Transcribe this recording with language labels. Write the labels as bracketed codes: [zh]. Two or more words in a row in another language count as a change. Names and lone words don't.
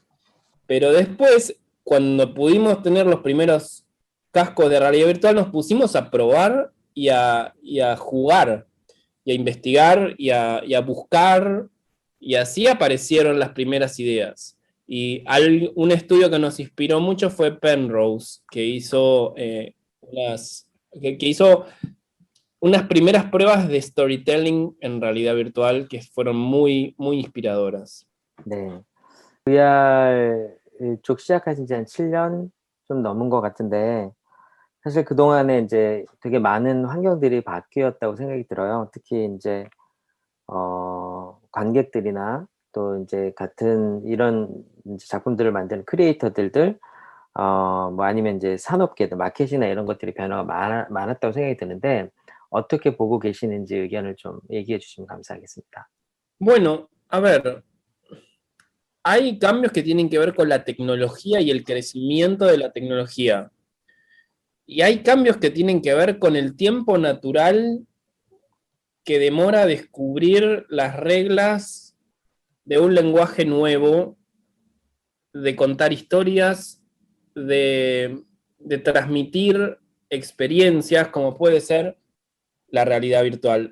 [es] Pero después, cuando pudimos tener los primeros cascos de realidad virtual, nos pusimos a probar y a jugar, y a investigar, y a buscar, y así aparecieron las primeras ideas. Y un estudio que nos inspiró mucho fue Penrose, que hizo, que hizo unas primeras pruebas de storytelling en realidad virtual que fueron muy, muy inspiradoras. [ko] 네. VR 쪽 시작하신 지 한 7년 좀 넘은 것 같은데, 사실 그동안에 이제 되게 많은 환경들이 바뀌었다고 생각이 들어요. 특히 인제 관객들이나 또 인제 같은 이런 인제 작품들을 만드는 크리에이터들들, 뭐 아니면 인제 산업계들, 마켓이나 이런 것들이 변화가 많았다고 생각이 드는데, 어떻게 보고 계시는지 의견을 좀 얘기해 주시면 감사하겠습니다. [es] Bueno, a ver, hay cambios que tienen que ver con la tecnología y el crecimiento de la tecnología. Y hay cambios que tienen que ver con el tiempo natural que demora descubrir las reglas de un lenguaje nuevo, de contar historias, de transmitir experiencias, como puede ser la realidad virtual.